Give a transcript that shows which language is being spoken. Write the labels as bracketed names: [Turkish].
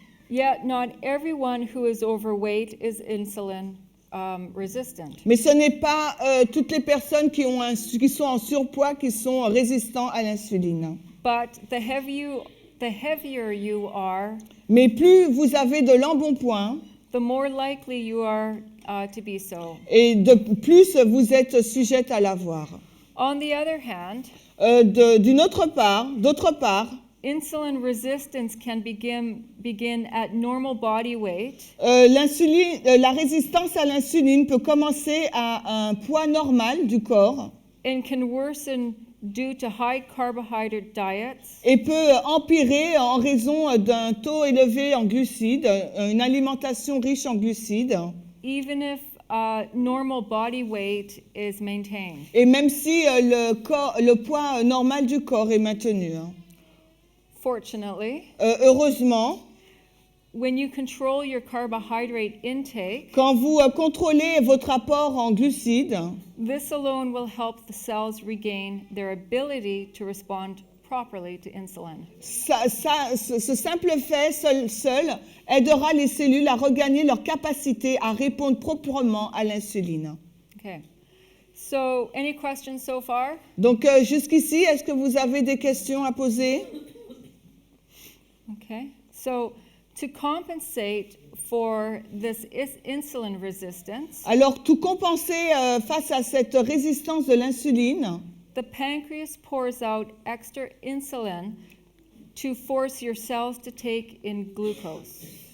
[English] Yet not everyone who is overweight is insulin resistant. [French] Mais ce n'est pas toutes les personnes qui sont en surpoids qui sont résistants à l'insuline. [English] But the heavier you are, [French] Mais plus vous avez de l'embonpoint, [English] the more likely you are to be so. [French] et de plus vous êtes sujette à l'avoir. [English] On the other hand, [French] d'autre part, [English] insulin resistance can begin at normal body weight. [French] La résistance à l'insuline peut commencer à un poids normal du corps [English] And can worsen due to high carbohydrate diets. [French] Et peut empirer en raison d'un taux élevé en glucides, une alimentation riche en glucides. [English] Even if normal body weight is maintained. [French] Et même si le poids normal du corps est maintenu. [English] Fortunately, [French] heureusement, [English] when you control your carbohydrate intake, [French] quand vous contrôlez votre apport en glucides, [English] this alone will help the cells regain their ability to respond properly to insulin. [French] Ce simple fait seul aidera les cellules à regagner leur capacité à répondre proprement à l'insuline. [English] Okay. So, any questions so far? [French] Donc jusqu'ici, est-ce que vous avez des questions à poser? [English] Okay. So, to compensate for this insulin resistance, [French] Alors, tout compenser face à cette résistance de l'insuline, [English] the pancreas pours out extra insulin to force your cells to take in glucose.